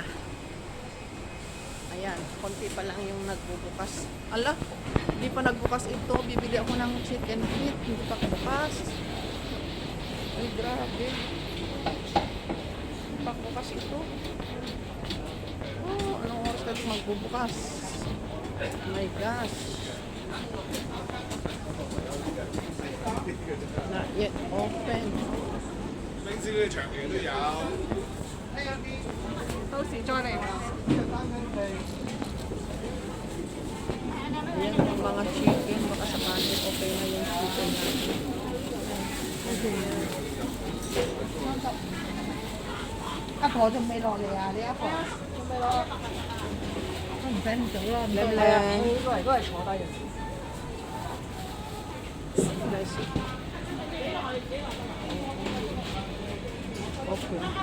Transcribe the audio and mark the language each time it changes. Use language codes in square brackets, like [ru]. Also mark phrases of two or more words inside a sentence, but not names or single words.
[tl] Ayan, konti pa lang yung nagbubukas. Ala, hindi pa nagbukas ito. Bibili ako ng [en] chicken feet. [tl] Hindi pa bukas. Ay, grabe. Hindi pa bukas ito. Oh, anong oras ka magbubukas? [en] Oh my gosh. Not yet open. [yue] 冰鮮嗰啲長期都有。到時再嚟。 [tl] Ayan yung mga chicken. Baka sakaling okay na yung chicken natin. [yue] 阿婆仲未落嚟啊？你阿婆仲未落？唔使咁早啦，唔靚係啊，靚都係坐低嘅。 [en] Nice. Okay.